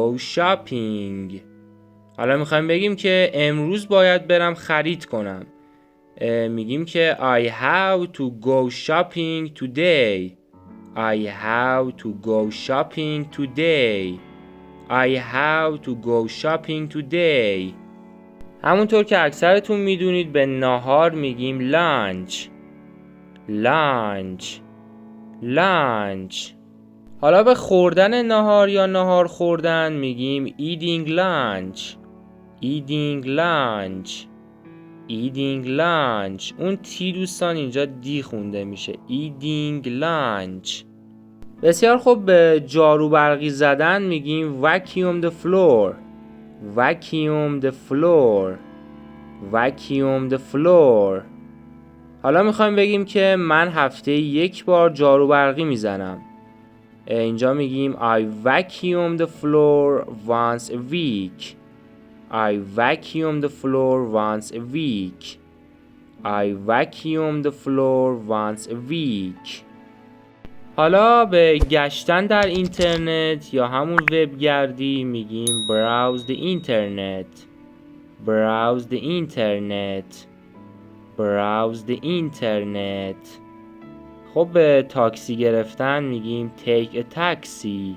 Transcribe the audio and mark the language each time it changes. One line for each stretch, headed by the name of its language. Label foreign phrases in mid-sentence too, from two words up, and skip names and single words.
Persian: shopping. حالا میخوایم بگیم که امروز باید برم خرید کنم. میگیم که
English: I have to go shopping today. I have to go shopping today. I have to go shopping today.
Persian: همونطور که اکثرتون میدونید به ناهار میگیم lunch.
English: lunch. lunch.
Persian: حالا به خوردن ناهار یا ناهار خوردن میگیم
English: eating lunch. eating lunch. eating lunch.
Persian: اون تی دوستان اینجا دی خونده میشه.
English: eating lunch.
Persian: بسیار خوب. به جارو برقی زدن میگیم
English: vacuum the floor. vacuum the floor. vacuum the floor.
Persian: حالا میخوایم بگیم که من هفته یک بار جارو برقی میزنم. اینجا میگیم
English: I vacuum the floor once a week. I vacuum the floor once a week. I vacuum the floor once a week.
Persian: حالا به گشتن در اینترنت یا همون وبگردی میگیم
English: browse the internet. browse the internet. browse the internet.
Persian: خب به تاکسی گرفتن میگیم
English: take a taxi.